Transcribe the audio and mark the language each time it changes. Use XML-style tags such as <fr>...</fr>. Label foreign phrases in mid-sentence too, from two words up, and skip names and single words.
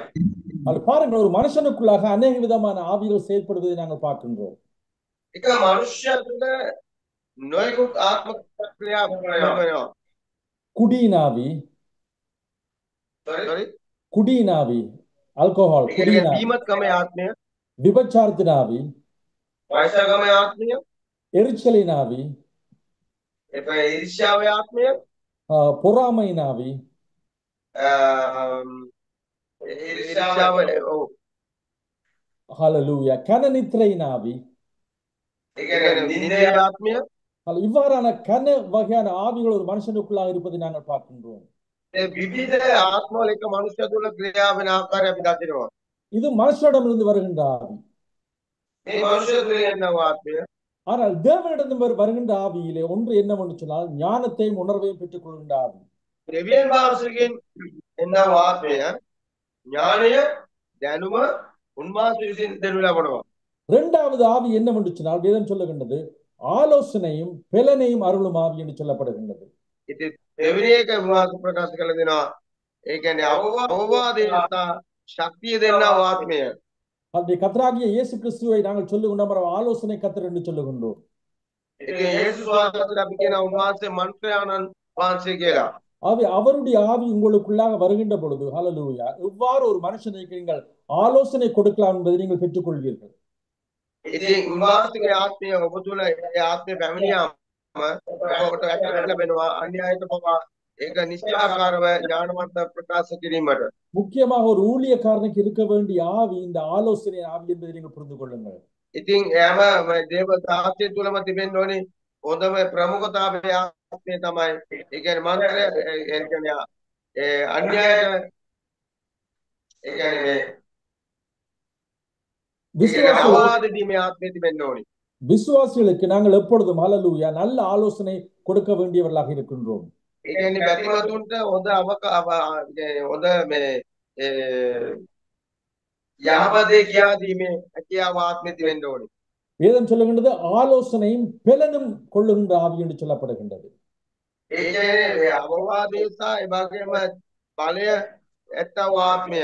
<ta>அது பாருங்கள், ஒரு மனுஷனுக்குள்ளாக அநேக விதமான ஆவிகள் செயல்படுவதை நாங்கள் பார்க்கின்றோம்.</ta> <si>එක මනුෂ්‍ය තුළ නොයෙකුත් ආත්ම ක්‍රියා වෙනවා.</si> <ta>குடியினாவி, குடியினாவி, ஆல்கஹால், குடியினாவி,</ta> <si>බීමත්කමේ ආත්මය,</si> <ta>விபச்சாரத்தினாவி,</ta> <si>වෛශාගමේ ආත්මය,</si> <ta>எரிச்சலினாவி,</ta> <si>ඊර්ෂ්‍යාවේ ආත්මය,</si> <ta>பொறாமையினாவி,</ta> <si>ඊර්ෂ්‍යාව</si> <ta>ஹalleluya கனநித்திரையினாவி,</ta> <si>ඒ කියන්නේ නින්දේ ආත්මය.</si> <ta>இவ்வாறான கன வகையான ஆவிகள் ஒரு மனுஷனுக்குள்ளாக இருப்பதை நாங்கள் பார்க்கின்றோம்.</ta> <si>විවිධ ආත්මවල එක මනුෂ්‍ය තුළ ක්‍රියා වෙන ආකාරය අපි දකිනවා.</si> <ta>இது மனுஷனிடமிருந்து வருகின்ற ஆவி.</ta> <si>මේ මනුෂ්‍ය තුළ එන ආත්මය</si> <ta>ஆனால் தேவனிடமிருந்து வருகின்ற ஆவியிலே ஒன்று என்னவென்று சொன்னால் ஞானத்தையும் உணர்வையும் பெற்றுக் கொள்கின்ற ஆவி.</ta> <si>දෙවියන් වහන්සේගෙන් එන ආත්මය ඥානය දැනුම උන්වහන්සේ විසින් දෙනු ලබනවා.</si> <ta>இரண்டாவது ஆவி என்னவென்று சொன்னால் வேதம் சொல்லுகின்றது ஆலோசனையும் பெலனையும் அருளும் ஆவி என்று சொல்லப்படுகின்றது.</ta> <si>ඉතින් දෙවෙනි එක උන්වහන්සේ ප්‍රකාශ කළ දෙනවා. ඒ කියන්නේ අවවාදය සහ ශක්තිය දෙන්නා වූ ආත්මය.</si> <ta>அப்படி கர்த்தராகிய இயேசு கிறிஸ்துவை நாங்கள் சொல்லுகின்றோம் ஆலோசனை கர்த்தர் என்று சொல்லுகின்றோம்.</ta> <si>ඉතින් යේසුස් වහන්සේට අපි කියන උන්වහන්සේ මන්ත්‍රයාණන් වහන්සේ කියලා.</si> <ta>அவருடைய ஆவி உங்களுக்குள்ளாக வருகின்ற பொழுது ஹல்லேலூயா எவ்வாறு ஒரு மனுஷனுக்கு நீங்கள் ஆலோசனை கொடுக்கலாம் என்பதை நீங்கள் பெற்றுக்கொள்வீர்கள்.</ta> <si>ඉතින් උන්වහන්සේගේ ආත්මය ඔබ තුළ ඒ ආත්මය පැමිණියාම ඔබට වැටහෙන්න ලැබෙනවා අන්‍යයට පවා ඒක නිශ්චයාකාරව ඥානවන්ත ප්‍රකාශ කිරීමට.</si> <ta>முக்கியமாக ஒரு ஊழியக்காரனுக்கு இருக்க வேண்டிய ஆவி இந்த ஆலோசனை ஆவி என்பதை நீங்கள் புரிந்து கொள்ளுங்கள்.</ta> <si>ඉතින් එයාම දේව දාසය තුළම තිබෙන්න ඕනේ හොඳම ප්‍රමුඛතාවයේ ආත්මය තමයි. ඒ කියන්නේ මන්ත්‍රය ඒ කියන්නේ අන්‍යයට ඒ කියන්නේ</si> <ta>விசுவாசிகளுக்கு நாங்கள் எப்பொழுதும் ஹல்லேலூயா நல்ல ஆலோசனை கொடுக்க வேண்டியவர்களாக இருக்கின்றோம்.</ta> <si>ඒ කියන්නේ බැතිමතුන්ට හොඳ හොඳ මේ යහපතේ කියා දීමේ හැකියාව ආත්මෙ තිබෙන්න ඕනේ.</si> <ta>வேதம் சொல்லுகின்றது ஆலோசனையும் பெலனும் கொள்ளுகின்ற ஆவி என்று சொல்லப்படுகின்றது.</ta> <si>ඒ කියන්නේ අවවාදය සහ ඒ වගේම බලය ඇත්තව ආත්මය.</si>